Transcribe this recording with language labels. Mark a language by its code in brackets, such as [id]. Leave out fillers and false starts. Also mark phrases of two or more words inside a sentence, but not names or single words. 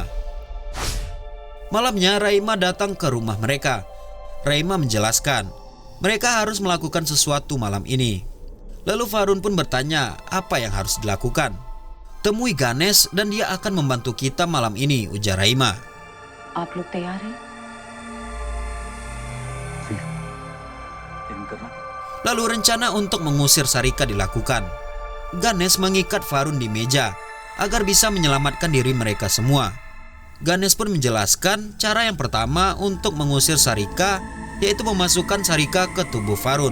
[id] Malamnya Raima datang ke rumah mereka. Raima menjelaskan mereka harus melakukan sesuatu malam ini. Lalu Varun pun bertanya apa yang harus dilakukan. Temui Ganesh dan dia akan membantu kita malam ini, ujar Raima. [hi] आप लोग तैयार हैं? [id] Lalu rencana untuk mengusir Sarika dilakukan. Ganesh mengikat Varun di meja agar bisa menyelamatkan diri mereka semua. Ganesh pun menjelaskan cara yang pertama untuk mengusir Sarika, yaitu memasukkan Sarika ke tubuh Varun.